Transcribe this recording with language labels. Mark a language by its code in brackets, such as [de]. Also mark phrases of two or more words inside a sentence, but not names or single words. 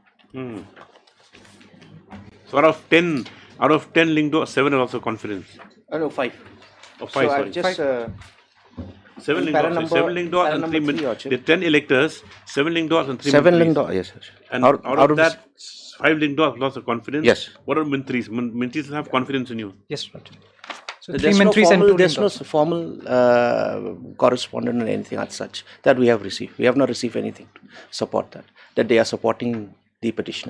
[en] So out of 10 Lingdo, 7 are also confidence. No, 5. Oh, 5, so sorry. I've just 7 para Lingdo, number- 7 Lingdo para and number 3 three, Archie. the 10 electors, 7 Lingdo and 3 7 Mintris. Lingdo, yes. And Out out of of that, 5 Lingdo have lost of confidence. Yes. What are Mintris? Mintris have confidence in you. Yes, Lordship. So There's 3 no Mintris and formal, 2 there's no Lingdos. formal correspondence or anything as such that we have received. We have not received anything to support that they are supporting the petition.